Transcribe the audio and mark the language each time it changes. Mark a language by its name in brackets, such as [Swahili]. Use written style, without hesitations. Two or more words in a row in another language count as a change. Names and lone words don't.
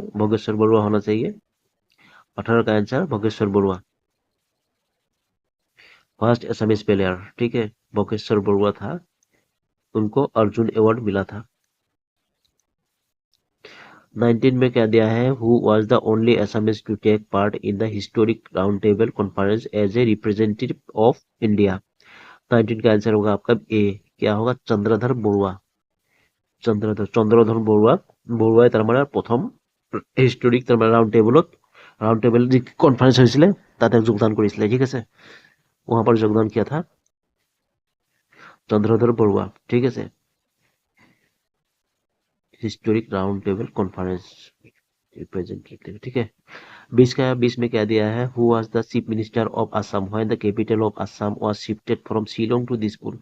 [Hindi] भोगेश्वर बरुआ होना चाहिए. 18 का आंसर भोगेश्वर बरुआ. [English] First Assamese player. [Hindi] ठीक है. भोगेश्वर बरुआ था. उनको अर्जुन अवार्ड मिला था. 19 में क्या दिया है? [English] Who was the only Assamese to take part in the historic Round Table Conference as a representative of India. [Hindi] 19 का आंसर होगा आपका ए. क्या होगा? चंद्रधर बरुआ. [Assamese] চন্দ্ৰধৰ বৰুৱাই তাৰমানে প্ৰথম হিষ্টৰিক তাৰমানে [English] Round Table [Assamese] जी कॉन्फ्रेंस হৈছিলে তাতে যোগদান কৰিছিলে. ঠিক আছে. [Hindi] वहां पर योगदान किया था चंद्रधर बरुआ. ठीक है. [English] Historic Round Table Conference representative. [Hindi] ठीक है. 20 में क्या दिया है? [English] Who was the Chief Minister of Assam when the capital of Assam was shifted from Shillong to Dispur.